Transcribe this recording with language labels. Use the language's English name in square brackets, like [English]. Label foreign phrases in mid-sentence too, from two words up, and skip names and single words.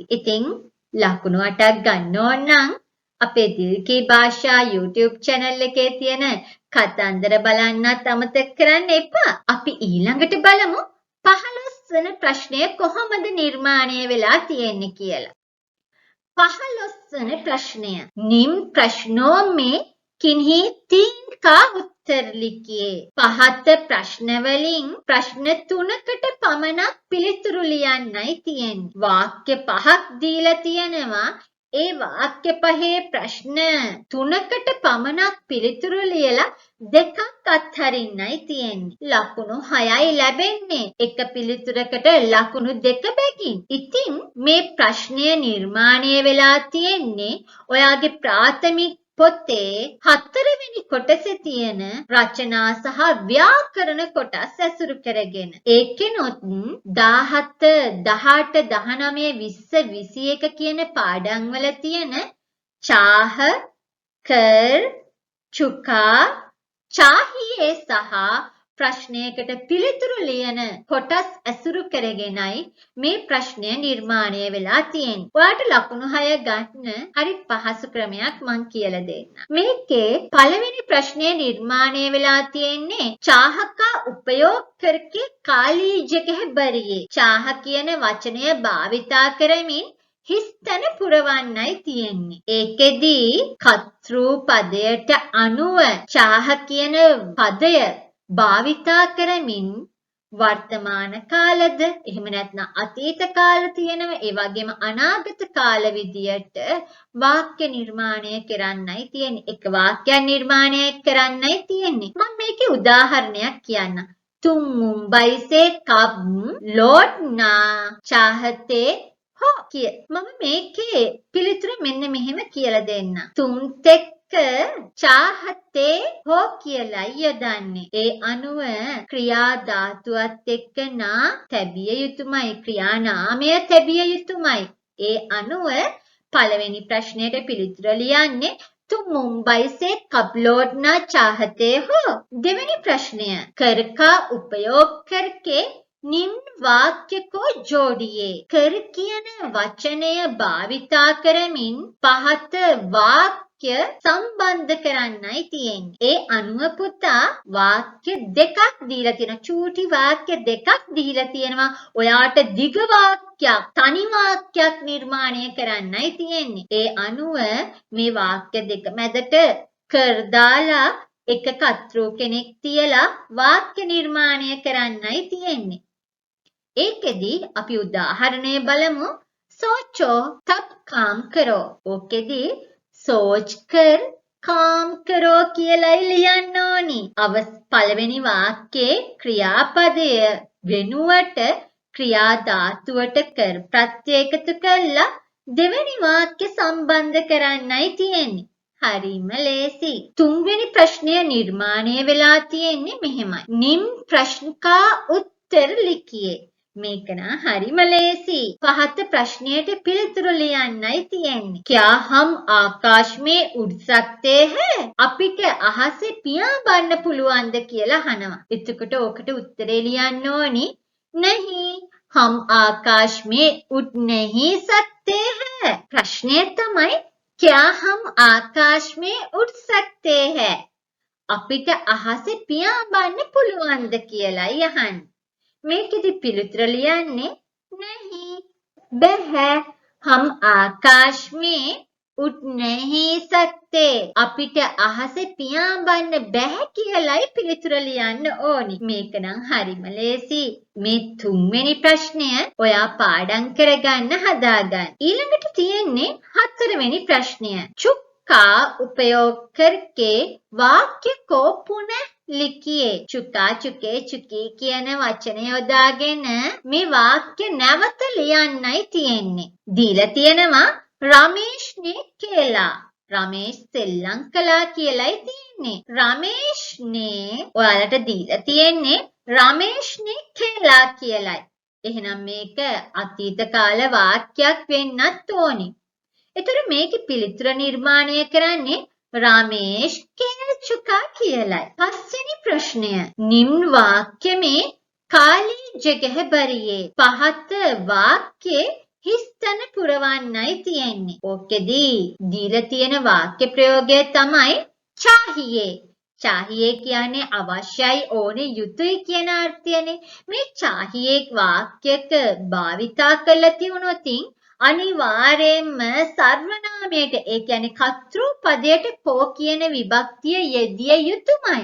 [Sinhala] ඉතින් ලකුණු 8ක් ගන්න ඕන නම් අපේ දිල්කී භාෂා YouTube channel එකේ තියෙන කතන්දර බලන්නත් අමතක කරන්න එපා. අපි ඊළඟට බලමු 15 වෙනි ප්‍රශ්නය කොහොමද නිර්මාණය වෙලා තියෙන්නේ කියලා. [Hindi] 15 वें प्रश्न निम्न प्रश्नों में किन्हीं 3 का उत्तर लिखिए. [Sinhala] පහත ප්‍රශ්න වලින් ප්‍රශ්න 3කට පමණක් පිළිතුරු ලියන්නයි තියෙන්නේ. වාක්‍ය 5ක් දීලා තියෙනවා. ඒ වාක්‍ය පහේ ප්‍රශ්න 3කට පමණක් පිළිතුරු ලියලා දෙකක් අත්හරින්නයි තියෙන්නේ. ලකුණු 6යි ලැබෙන්නේ. එක පිළිතුරකට ලකුණු 2 බැගින්. ඉතින් මේ ප්‍රශ්නය නිර්මාණය වෙලා තියෙන්නේ ඔයාගේ ප්‍රාථමික පොතේ 4 වෙනි කොටසේ තියෙන රචනා සහ ව්‍යාකරණ කොටස් ඇසුරු කරගෙන. ඒකෙනොත් 17, 18, 19, 20, 21 කියන පාඩම් වල තියෙන [Hindi] चाह, कर, चुका, चाहिए [Sinhala] සහ ප්‍රශ්නයකට පිළිතුරු ලියන කොටස් ඇසුරු කරගෙනයි මේ ප්‍රශ්නය නිර්මාණය වෙලා තියෙන්නේ. ඔයාලට ලකුණු 6 ගන්න හරි පහසු ක්‍රමයක් මම කියලා දෙන්නම්. මේකේ පළවෙනි ප්‍රශ්නය නිර්මාණය වෙලා තියෙන්නේ [Hindi] चाह का उपयोग करके काली जगह भरिए. [Sinhala] चाह කියන වචනය භාවිතා කරමින් හිස්තන පුරවන්නයි තියෙන්නේ. ඒකෙදී කතෘ පදයට අනුව चाह කියන පදය භාවිතා කරමින් වර්තමාන කාලද එහෙම නැත්නම් අතීත කාල තියෙනවා. ඒ වගේම අනාගත කාල විදියට වාක්‍ය නිර්මාණය කරන්නයි තියෙන්නේ. එක වාක්‍යයක් නිර්මාණය කරන්නයි තියෙන්නේ. මම මේකේ උදාහරණයක් කියන්නම්. [Hindi] तुम मुंबई से कब लौटना चाहते हो किය. [Sinhala] මම මේකේ පිළිතුර මෙන්න මෙහෙම කියලා දෙන්නම්. [Hindi] तुम ते चाहते हो [Sinhala] කියලයි යොදන්නේ. ඒ අනුව ක්‍රියා ධාතුවත් එක්ක නා තැබිය යුතුමයි. ක්‍රියා නාමය තැබිය යුතුමයි. ඒ අනුව පළවෙනි ප්‍රශ්නයට පිළිතුර ලියන්නේ [Hindi] तुम मुंबई से कब लौटना चाहते हो? [Sinhala] දෙවෙනි ප්‍රශ්නය [Hindi] कर का उपयोग करके निम्न वाक्य को जोड़िए. [Sinhala] कर කියන වචනය භාවිතා කරමින් පහත වාක්‍ය සම්බන්ධ කරන්නයි තියෙන්නේ. ඒ අනුව පුතා වාක්‍ය දෙකක් දීලා තියෙනවා. චූටි වාක්‍ය දෙකක් දීලා තියෙනවා. ඔයාට දිග වාක්‍යයක්, තනි වාක්‍යයක් නිර්මාණය කරන්නයි තියෙන්නේ. ඒ අනුව මේ වාක්‍ය දෙක මැදට කර දාලා එක කතෘ කෙනෙක් තියලා වාක්‍ය නිර්මාණය කරන්නයි තියෙන්නේ. ඒකෙදි අපි උදාහරණය බලමු. [Hindi] सोचो तब काम करो. [Sinhala] ඕකෙදි [Hindi] सोच कर काम करो [Sinhala] කියලායි ලියන්න ඕනි. පළවෙනි වාක්‍යයේ ක්‍රියාපදය වෙනුවට ක්‍රියා ධාතුවට කර ප්‍රත්‍ය එකතු කරලා දෙවෙනි වාක්‍ය සම්බන්ධ කරන්නයි තියෙන්නේ. හරිම ලේසි. තුන්වෙනි ප්‍රශ්නය නිර්මාණය වෙලා තියෙන්නේ මෙහෙමයි. [Hindi] निम्न प्रश्न का उत्तर लिखिए. [Sinhala] මේක නා හරිම ලේසි. පහත ප්‍රශ්නයට පිළිතුරු ලියන්නයි තියෙන්නේ. [Hindi] क्या हम आकाश में उड़ सकते हैं? [Sinhala] අපිට අහසේ පියාඹන්න පුළුවන්ද කියලා අහනවා. එතකොට ඕකට උත්තරේ ලියන්න ඕනි. [Hindi] नहीं, हम आकाश में उड़ नहीं सकते हैं. [Sinhala] ප්‍රශ්නය තමයි [Hindi] क्या हम आकाश में उड़ सकते हैं? [Sinhala] අපිට අහසේ පියාඹන්න පුළුවන්ද කියලායි අහන්නේ. මේකෙදි පිළිතුර ලියන්නේ नहीं, බෑ. [Hindi] हम आकाश में उड़ नहीं सकते. [Sinhala] අපිට අහසේ පියාඹන්න බෑ කියලායි පිළිතුර ලියන්න ඕනි. මේක නම් හරිම ලේසි. මේ තුන්වෙනි ප්‍රශ්නය ඔයා පාඩම් කරගන්න හදාගන්න. ඊළඟට තියෙන්නේ හතරවෙනි ප්‍රශ්නය. [Hindi] चुप का उपयोग करके वाक्य को पुनः लिखिए. चुका चुके चुकी [Sinhala] කියන වචනය යොදාගෙන මේ වාක්‍ය නැවත ලියන්නයි තියෙන්නේ. දීලා තියෙනවා රමේෂ් [Hindi] ने खेला. [Sinhala] රමේෂ් සෙල්ලම් කළා කියලායි තියෙන්නේ. රමේෂ් ने ඔයාලට දීලා තියෙන්නේ රමේෂ් [Hindi] ने खेला [Sinhala] කියලායි. එහෙනම් මේක අතීත කාල වාක්‍යයක් වෙන්නත් ඕනි. එතකොට මේකේ පිළිතුර නිර්මාණය කරන්නේ [Hindi] रमेश खेल चुका [Sinhala] කියලායි. පස්වෙනි ප්‍රශ්නය. [Hindi] निम्न वाक्य में खाली जगह भरिए. [Sinhala] පහත වාක්‍යයේ හිස්තන පුරවන්නයි තියෙන්නේ. ඕකෙදී දීලා තියෙන වාක්‍ය ප්‍රයෝගය තමයි चाहिए. चाहिए කියන්නේ අවශ්‍යයි, ඕනේ, යුතුයි කියන අර්ථයනේ. මේ चाहिए වාක්‍යයක භාවිතා කරලා තියුණොතින් අනිවාර්යයෙන්ම සර්වනාමයට, ඒ කියන්නේ කර්තෘ පදයට කෝ කියන විභක්තිය යෙදිය යුතුමයි.